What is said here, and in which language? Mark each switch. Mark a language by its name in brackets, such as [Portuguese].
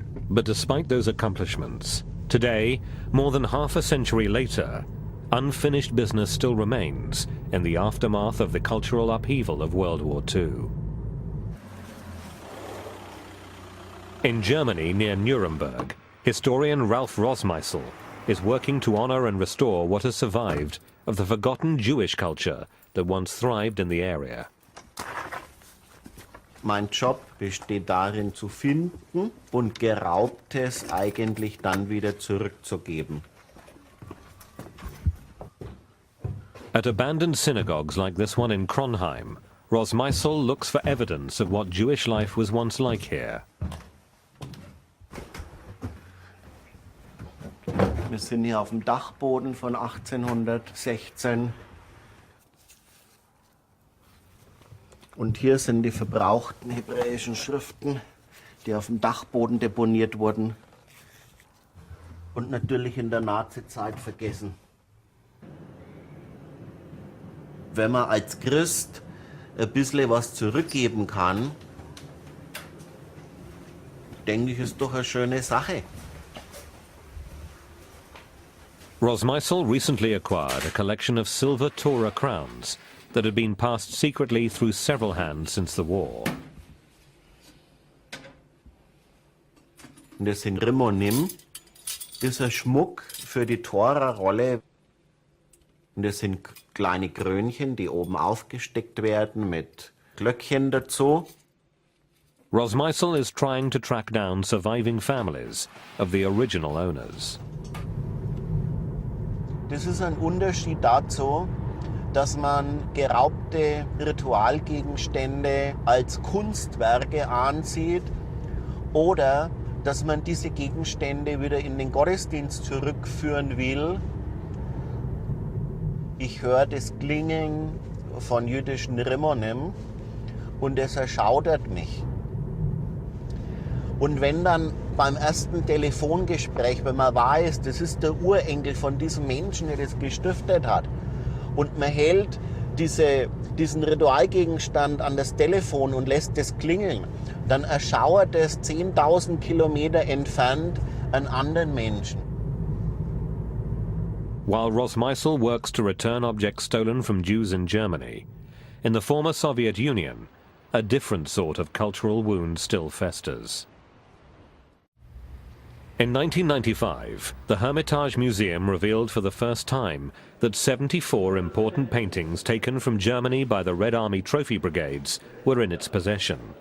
[English] But despite those accomplishments, today, more than half a century later, unfinished business still remains in the aftermath of the cultural upheaval of World War II. In Germany, near Nuremberg, historian Ralph Rosmeisel is working to honor and restore what has survived of the forgotten Jewish culture that once thrived in the area. [German] Mein Job besteht darin, zu finden und Geraubtes eigentlich dann wieder zurückzugeben. [English] At abandoned synagogues like this one in Kronheim, Rosmeisel looks for evidence of what Jewish life was once like here. [German] Wir sind hier auf dem Dachboden von 1816. Und hier sind die verbrauchten hebräischen Schriften, die auf dem Dachboden deponiert wurden und natürlich in der Nazizeit vergessen. Wenn man als Christ ein bisschen was zurückgeben kann, denke ich, ist doch eine schöne Sache. [English] Rosmeisel recently acquired a collection of silver Torah crowns that had been passed secretly through several hands since the war. [German] Und das sind Rimonim, das ist ein Schmuck für die Tora-Rolle. Und das sind kleine Krönchen, die oben aufgesteckt werden mit Glöckchen dazu. [English] Rosmeisel is trying to track down surviving families of the original owners. [German] Das ist ein Unterschied dazu, dass man geraubte Ritualgegenstände als Kunstwerke ansieht oder dass man diese Gegenstände wieder in den Gottesdienst zurückführen will. Ich höre das Klingeln von jüdischen Rimonim und es erschaudert mich. Und wenn dann beim ersten Telefongespräch, wenn man weiß, das ist der Urenkel von diesem Menschen, der das gestiftet hat, und man hält diesen Ritualgegenstand an das Telefon und lässt das klingeln, dann erschauert es 10.000 Kilometer entfernt einen anderen Menschen. [English] While Rosmeisel works to return objects stolen from Jews in Germany, in the former Soviet Union, a different sort of cultural wound still festers. In 1995, the Hermitage Museum revealed for the first time that 74 important paintings taken from Germany by the Red Army trophy brigades were in its possession.